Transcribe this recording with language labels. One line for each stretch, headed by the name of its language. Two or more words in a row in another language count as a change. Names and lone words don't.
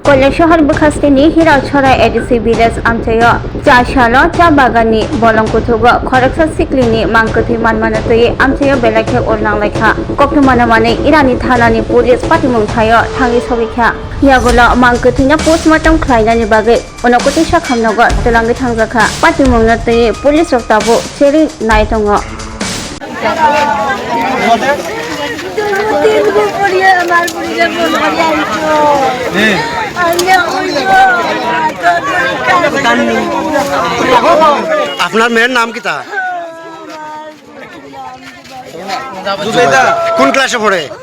Kok Borok: কৈলাসহর বখাস্তিनि हिरावछरा एडिसि विलेज आमथायाव चासाल चा बागाननि बलंकुथुग खरकसा सिक्लिनि मांकोथि मानमानतयै आमथायाव बेलाखे अरनांलायखा कक्टमानामानै इरानि थानानि पुलिस पाटिमुंथायाव थाङि सबिखा यागुला मांकोथिना पोस्टमार्टम खालायनायनि बागै उनावकोथि खामनगो तलांगै थांजाखा पाटिमुंनतयै पुलिस रक्ताबो चेरि नाय दङ
Bangla: আপনার মেয়ের নাম কি তা? কোন ক্লাসে পড়ে?